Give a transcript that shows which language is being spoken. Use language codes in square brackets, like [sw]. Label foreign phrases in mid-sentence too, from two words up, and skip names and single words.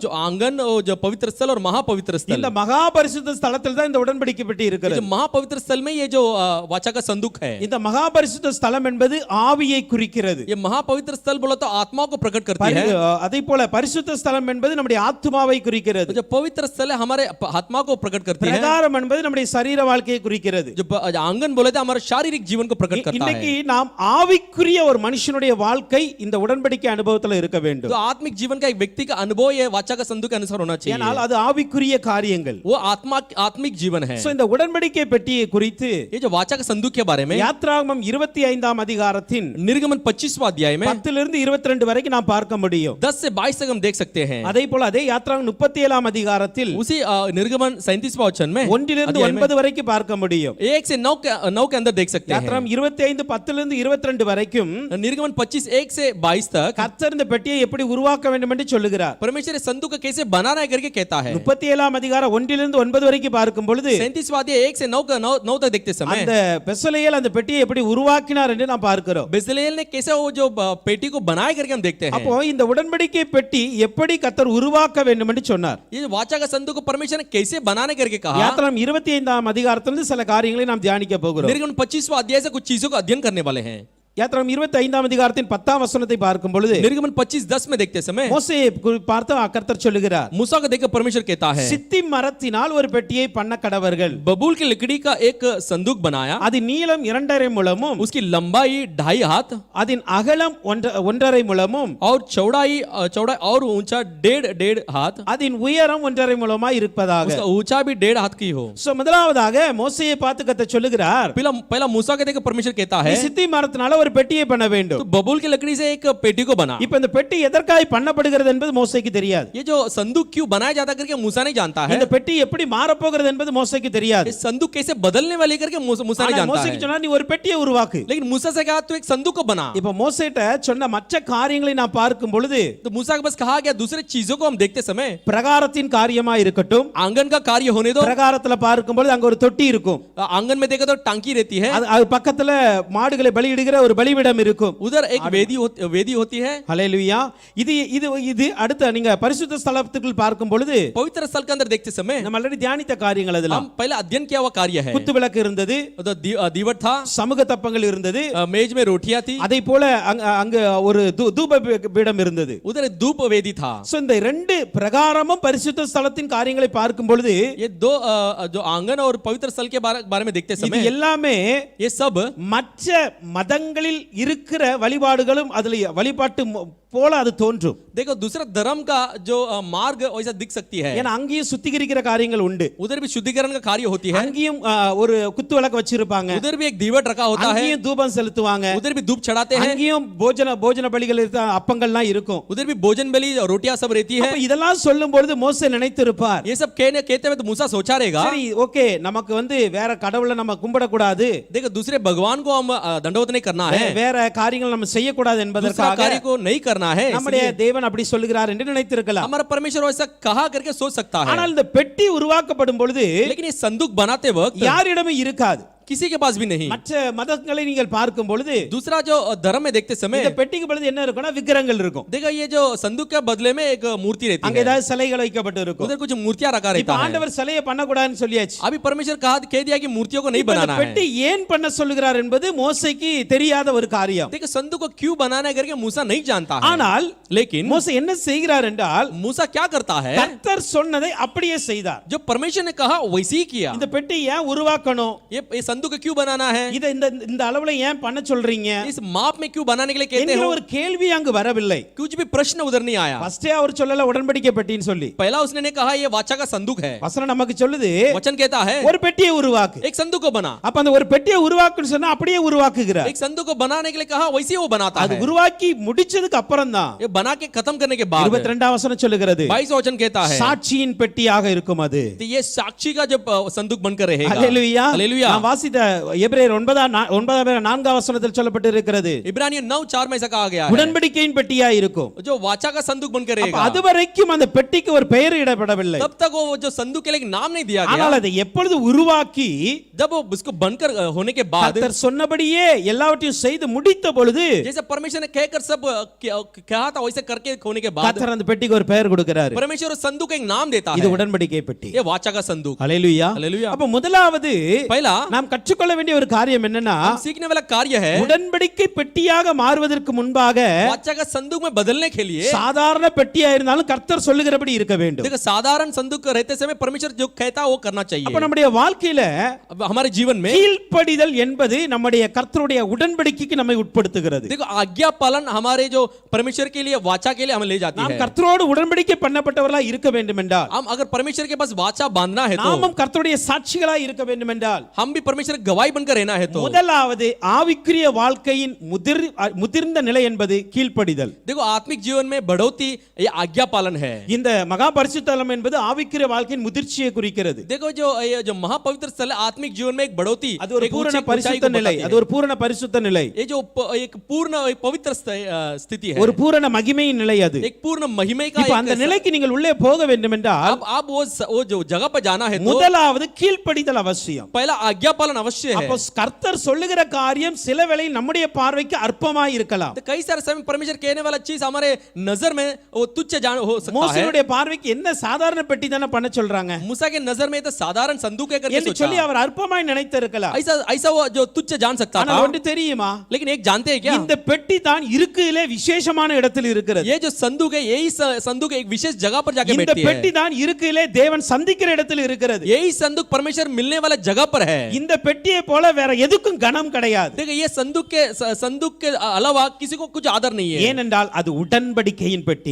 [hi] जो आंगन और जो पवित्र स्थल और महापवित्र स्थल। [ta] இந்த மகா பரிசுத்த ஸ்தலத்தில் தான் இந்த உடன்படிக்கை பெட்டி இருக்கிறது. [hi] जो महापवित्र स्थल में ये जो वाचा का संदूक है, [ta] இந்த மகா பரிசுத்த ஸ்தலம் என்பது ஆவியை குறிக்கிறது. [hi] ये महापवित्र स्थल बोला तो आत्मा को प्रकट करती है। [ta] அதே போல பரிசுத்த ஸ்தலம் என்பது நம்முடைய ஆத்மாவை குறிக்கிறது. [hi] जो पवित्र स्थल है हमारे आत्मा को प्रकट करती है। [ta] பிரகாரம் என்பது நம்முடைய சரீர வாழ்க்கையை குறிக்கிறது. [hi] जो आंगन बोले तो हमारे शारीरिक जीवन को प्रकट करता है। [ta] இன்னைக்கு நாம் ஆவிக்குரிய ஒரு மனுஷனுடைய வாழ்க்கை இந்த உடன்படிக்கை அனுபவத்தில் இருக்க வேண்டும். [hi] तो आत्मिक जीवन का एक व्यक्ति का अनुभव ये वाचा का संदूक के अनुसार होना चाहिए। [ta] ஏனால் அது ஆவிக்குரிய காரியங்கள். [hi] वो आत्मिक जीवन है। [ta] சோ இந்த உடன்படிக்கை பெட்டியை குறித்து [hi] ये जो वाचा का संदूक के बारे में [ta] யாத்ராகமம் 25ஆம் அதிகாரத்தின் [hi] निर्गमन 25वां अध्याय में [ta] 10 இருந்து 22 வரைக்கும் நாம் பார்க்க முடியும். [hi] 10 से 22 तक हम देख सकते हैं। [ta] அதே போல அதே யாத்ராகமம் 37ஆம் அதிகாரத்தில் [hi] उसी निर्गमन 37वां वचन में [ta] 1 இருந்து 9 வரைக்கும் பார்க்க முடியும். [hi] 1 से 9 के अंदर देख सकते हैं। [ta] யாத்ராகமம் 25 10 இருந்து 22 வரைக்கும் [hi] निर्गमन 25 1 से 22 तक [ta] கர்த்தர் இந்த பெட்டியை எப்படி உருவாக்க வேண்டும் என்று சொல்லுகிறார். [hi] परमेश्वर इस संदूक को कैसे बनाना है करके कहता है। [ta] 37ஆம் அதிகாரம் 1 இருந்து 9 வரைக்கும் பார்க்கும் பொழுது [hi] 37वां अध्याय 1 से 9 तक देखते समय [ta] அந்த பெசலேல் அந்த பெட்டியை எப்படி உருவாக்கினார் என்று நாம் பார்க்கிறோம். [hi] बेसलेल ने कैसे वो जो पेटी को बनाया करके हम देखते हैं। [ta] அப்போ இந்த உடன்படிக்கை பெட்டி எப்படி கர்த்தர் உருவாக்க வேண்டும் என்று சொன்னார். [hi] ये जो वाचा का संदूक को परमेश्वर ने कैसे बनाने करके कहा। [ta] யாத்ராகமம் 25ஆம் அதிகாரத்திலிருந்து சில காரியங்களை நாம் தியானிக்க போகிறோம். [hi] निर्गमन 25वां अध्याय से कुछ चीजों का अध्ययन करने वाले हैं. [ta] யாத்திராகமம் 25ஆம் அதிகாரத்தின் 10ஆம் வசனத்தை பார்க்கும் பொழுது [hi] निर्गमन 25:10 में देखते समय [ta] மோசேயை பார்த்து கர்த்தர் சொல்லுகிறார், [hi] मूसा को देखकर परमेश्वर कहता है [ta] சித்தி மரத்தினால் ஒரு பெட்டியை பண்ண கடவர்கள், [hi] बबूल की लकड़ी का एक संदूक बनाया, [ta] அது நீளம் 2.5 முழமும் [hi] उसकी लंबाई 2.5 हाथ [ta] அதன் அகலம் 1.5 முழமும் [hi] और चौड़ाई और ऊंचा 1.5 हाथ, [ta] அதன் உயரம் 1.5 முழமாய் இருப்பதாக. [hi] उसका ऊंचा भी 1.5 हाथ की हो। [ta] சோ முதலாவதாக மோசேயை பார்த்து கர்த்தர் சொல்லுகிறார், [hi] पहला मूसा को देखकर परमेश्वर कहता है [ta] நீ சித்தி மரத்தினால ஒரு பெட்டியை பண்ண வேண்டும். [hi] तो बबूल की लकड़ी से एक पेटी को बना। [ta] இப்ப இந்த பெட்டி எதற்காக பண்ணப்படுகிறது என்பது மோசேக்கு தெரியாது. [hi] ये जो संदूक क्यों बनाया जाता करके मूसा नहीं जानता है। [ta] இந்த பெட்டி எப்படி மாறப் போகிறது என்பது மோசேக்கு தெரியாது. [hi] ये संदूक कैसे बदलने वाली करके मूसा नहीं [ta] ஆனா [hi] जानता [ta] மோசேக்கு [hi] है। [ta] சொன்னா நீ ஒரு பெட்டியை உருவாக்கு. [hi] लेकिन मूसा से कहा तू एक संदूक को बना। [ta] இப்ப மோசேட்ட சொன்ன மற்ற காரியங்களை நான் பார்க்கும் பொழுது [hi] तो मूसा के पास कहा गया दूसरे चीजों को हम देखते समय [ta] பிரகாரத்தின் காரியமா இருக்கட்டும், [hi] आंगन का कार्य होने दो। [ta] பிரகாரத்துல பார்க்கும் பொழுது அங்க ஒரு தொட்டி இருக்கும், [hi] आंगन में देखा तो टांकी रहती है, [ta] அது பக்கத்துல மாடுகளை பலியிடுகிற ஒரு பலிபீடம் இருக்கும். [hi] उधर एक वेदी होती है। [ta] ஹல்லேலூயா. இது இது இது அடுத்து நீங்க பரிசுத்த ஸ்தலத்துக்குள் பார்க்கும் பொழுது [hi] पवित्र स्थल के अंदर देखते समय [ta] நம்ம ஆல்ரெடி தியானித்த காரியங்கள் அதெல்லாம். [hi] हम पहले अध्ययन किया हुआ कार्य है। [ta] குத்து விளக்கு இருந்தது, [hi] तो दीवट था, [ta] சமூக தப்பங்கள் இருந்தது, [hi] मेज में रोटियां थी, [ta] அதே போல அங்க ஒரு தூப பீடம் இருந்தது. [hi] उधर एक धूप वेदी था। [ta] சோ இந்த ரெண்டு பிரகாரமும் பரிசுத்த ஸ்தலத்தின் காரியங்களை பார்க்கும் பொழுது [hi] ये दो जो आंगन और पवित्र स्थल के बारे में देखते [ta] இது [hi] समय [ta] எல்லாமே [hi] ये सब [ta] மற்ற மதங்களில் இருக்கிற வழிபாடுகளும் அதுல வழிபாட்டு போல அது தோன்றும். [hi] देखो दूसरा धर्म का जो मार्ग वैसा दिख सकती है। [ta] ஏன்னா அங்கேயும் சுத்திகரிக்கிற காரியங்கள் உண்டு, [hi] उधर भी शुद्धिकरण का कार्य होती है, [ta] அங்கேயும் ஒரு குத்து விளக்கு வச்சிருப்பாங்க, [hi] उधर भी एक दीवट रखा होता है, [ta] அங்கேயும் தூபம் செலுத்துவாங்க, [hi] उधर भी धूप चढ़ाते हैं, [ta] அங்கேயும் போஜன பலிகள் அப்பங்கள்லாம் இருக்கும். [hi] उधर भी भोजन बलि रोटियां सब रहती है। [ta] அப்ப இதெல்லாம் சொல்லும் பொழுது மோசே நினைத்திருப்பார், [hi] ये सब कहते हुए तो मूसा सोचा रहेगा [ta] சரி ஓகே நமக்கு வேற கடவுளை நம்ம கும்பிடக்கூடாது, [hi] देखो दूसरे भगवान को हम दंडवत नहीं करना है, [ta] வேற காரியங்கள் நம்ம செய்யக்கூடாது [hi] दूसरा [ta] என்பதற்காக [hi] कार्य को नहीं करना है, [ta] நம்முடைய தேவன் அப்படி சொல்லுகிறார் என்று நினைத்திருக்கலாம். [hi] हमारा परमेश्वर ऐसा कहा करके सोच सकता है। [ta] ஆனால் இந்த பெட்டி உருவாக்கப்படும் பொழுது [hi] लेकिन ये संदूक बनाते वक्त [ta] யாரிடமும் இருக்காது, [hi] किसी के पास भी नहीं। [ta] மற்ற மதங்களை நீங்கள் பார்க்கும் பொழுது [hi] दूसरा जो धर्म में देखते समय [ta] இந்த பெட்டிக்கு பொழுது என்ன இருக்கும்னா விக்கிரங்கள் இருக்கும், [hi] देखो ये जो संदूक के बदले में एक मूर्ति रहती [ta] அங்க [hi] है, [ta] ஏதாவது சிலைகள் வைக்கப்பட்டு இருக்கும். [hi] उधर कुछ मूर्तियां रखा [ta] இப்ப [hi] रहता है। [ta] ஆண்டவர் சிலையை பண்ணக்கூடாதுன்னு சொல்லியாச்சு. [hi] अभी परमेश्वर कह दिया कि मूर्तियों को नहीं [ta] இப்ப இந்த [hi] बनाना [ta] பெட்டி [hi] है। [ta] ஏன் பண்ண சொல்லுகிறார் என்பது மோசேக்கு தெரியாத ஒரு காரியம். [hi] देखो संदूक को क्यों बनाना है करके मूसा नहीं जानता है। [ta] ஆனால் [hi] लेकिन [ta] மோசே என்ன செய்கிறார் என்றால் [hi] मूसा क्या करता है, [ta] கர்த்தர் சொன்னதை அப்படியே செய்தார். [hi] जो परमेश्वर ने कहा वैसे ही किया। [ta] இந்த பெட்டி ஏன் உருவாக்கணும், [hi] ये संदूक को क्यों बनाना है, [ta] இத இந்த அளவுல ஏன் பண்ண சொல்றீங்க [hi] इस माप में क्यों बनाने के लिए कहते [ta] என்கிற [hi] हो, [ta] ஒரு கேள்வி அங்கு வரவில்லை. [hi] कुछ भी प्रश्न उधर नहीं आया। [ta] ஃபர்ஸ்டே அவர் சொல்லல உடன்படிக்கை பெட்டின்னு சொல்லி, [hi] पहला उसने ने कहा ये वाचा का संदूक है, [ta] வசனம் நமக்கு சொல்லுது [hi] वचन कहता है [ta] ஒரு பெட்டியை உருவாக்கு. [hi] एक संदूक को बना। [ta] அப்ப அந்த ஒரு பெட்டியை உருவாக்குன்னு சொன்னா அப்படியே உருவாக்குகிறார். [hi] एक संदूक को बनाने के लिए कहा वैसे ही वो बनाता [ta] அது [hi] है। [ta] உருவாக்கி முடிச்சதுக்கு அப்புறம் தான் [hi] ये बना के खत्म करने के बाद [ta] 22ஆம் வசனம் சொல்லுகிறது [hi] 22 वचन कहता है [ta] சாட்சியின் பெட்டியாக இருக்கும் அது. [hi] तो ये साक्षी का जब संदूक बनकर रहेगा। [ta] அல்லேலூயா. [hi] हालेलुया। [ta] நான் வாசித்த எபிரேயர் 9:4 வசனத்தில் சொல்லப்பட்டு இருக்கிறது [hi] इब्रानियों 9:4 में ऐसा कहा गया है [ta] உடன்படிக்கையின் பெட்டியா இருக்கும். [hi] जो वाचा का संदूक बनकर [ta] அப்ப [hi] रहेगा। [ta] அதுவரைக்கும் அந்த பெட்டிக்கு ஒரு பெயர் இடப்படவில்லை. [hi] तब तक वो जो संदूक के लिए एक नाम नहीं दिया [ta] ஆனால் [hi] गया। [ta] அதை எப்பொழுது உருவாக்கி [hi] जब वो उसको बनकर होने के बाद [ta] கர்த்தர் சொன்னபடியே எல்லாவற்றையும் செய்து முடித்த பொழுது [hi] जैसे परमेश्वर ने कहकर सब कहा था वैसे करके होने के बाद [ta] கர்த்தர் அந்த பெட்டிக்கு ஒரு பெயர் கொடுக்கிறார். [hi] परमेश्वर उस संदूक को एक नाम देता [ta] இது [hi] है, [ta] உடன்படிக்கை பெட்டி. [hi] ये वाचा का संदूक। [ta] அல்லேலூயா. [hi] हालेलुया। [ta] அப்ப முதலாவது [hi] पहला [ta] நாம் கற்றுக்கொள்ள வேண்டிய ஒரு காரியம் என்னன்னா [hi] हम सीखने वाला कार्य है [ta] உடன்படிக்கை பெட்டியாக மாறுவதற்கு முன்பாக [hi] वाचा का संदूक में बदलने के लिए। [ta] சாதாரண பெட்டியா இருந்தாலும் கர்த்தர் சொல்லுகிறபடி இருக்க வேண்டும். [hi] देखो साधारण संदूक रहते समय परमेश्वर जो कहता है वो करना [ta] அப்ப [hi] चाहिए। [ta] நம்முடைய வாழ்க்கையில [hi] अब हमारे जीवन में [ta] கீழ்ப்படிதல் என்பது நம்முடைய கர்த்தருடைய உடன்படிக்கைக்கு நம்மை உட்படுத்துகிறது. [hi] देखो आज्ञा पालन हमारे जो परमेश्वर के लिए वाचा के लिए हमें ले जाती [ta] நாம் [hi] है। [ta] கர்த்தரோடு உடன்படிக்கை பண்ணப்பட்டவர்களா இருக்க வேண்டும் என்றால், [hi] हम अगर परमेश्वर के पास वाचा बांधना है तो [ta] நாமும் கர்த்தருடைய சாட்சிகளா இருக்க வேண்டும் என்றால், [hi] हम भी परमेश्वर की गवाही बनकर रहना है तो [ta] முதலாவது ஆவிக்குரிய வாழ்க்கையின் முதிர்ந்த நிலை என்பது கீழ்ப்படிதல். [hi] देखो आत्मिक जीवन में बढ़ोतरी ये आज्ञा पालन है। [ta] இந்த மகா பரிசுத்தலம் என்பது ஆவிக்குரிய வாழ்க்கையின் முதிர்ச்சியை குறிக்கிறது. [hi] देखो जो महापवित्र स्थल है आत्मिक जीवन में एक बढ़ोतरी, [ta] அது ஒரு [hi] एक [ta] பூரண [hi] ऊंची ऊंचाई [ta] பரிசுத்த [hi] को [ta] நிலை, [hi] बताती [ta] அது [hi] है। [ta] ஒரு பூரண பரிசுத்த நிலை, [hi] ये जो एक पूर्ण एक पवित्र स्थिति है, [ta] ஒரு பூரண மகிமையின் நிலை அது. [hi] एक पूर्ण महिमा का [ta] இப்ப அந்த நிலைக்கு நீங்கள் உள்ளே போக வேண்டும் என்றால் [hi] अब वो जो जगह पर जाना है तो [ta] முதலாவது கீழ்ப்படிதல் அவசியம். [hi] पहला आज्ञा पालन पालन अवश्य [ta] அப்போ [hi] है। [ta] கர்த்தர் சொல்லுகிற காரியம் சில வேளை நம்முடைய பார்வைக்கு அற்பமாய் இருக்கலாம். [hi] तो कई सारे समय परमेश्वर कहने वाला चीज हमारे नजर में वो तुच्छ जान हो सकता है। [ta] மோசேயுடைய பார்வைக்கு என்ன சாதாரண பெட்டி தானே பண்ண சொல்றாங்க [hi] मूसा के नजर में तो साधारण संदूक है करके [ta] என்று [hi] सोचा। [ta] சொல்லி அவர் அற்பமாய் நினைத்திருக்கலாம். [hi] ऐसा ऐसा वो जो तुच्छ जान सकता [ta] ஆனா [hi] था। [ta] ஒன்று தெரியுமா, [hi] लेकिन एक जानते हैं क्या, [ta] இந்த பெட்டி தான் இருக்கையிலே விசேஷமான இடத்தில் இருக்கிறது. [hi] ये जो संदूक है यही संदूक एक विशेष जगह पर जाके [ta] இந்த [hi] बैठती [ta] பெட்டி [hi] है। [ta] தான் இருக்கையிலே தேவன் சந்திக்கிற இடத்தில் இருக்கிறது. [hi] यही संदूक परमेश्वर मिलने वाला जगह पर है। [ta] இந்த பெட்டியை போல வேற எதுக்கும் கனம் கிடையாது. [hi] देखिए ये संदूक के अलावा किसी को कुछ आदर नहीं है, [ta] ஏனென்றால் அது உடன்படிக்கையின் பெட்டி.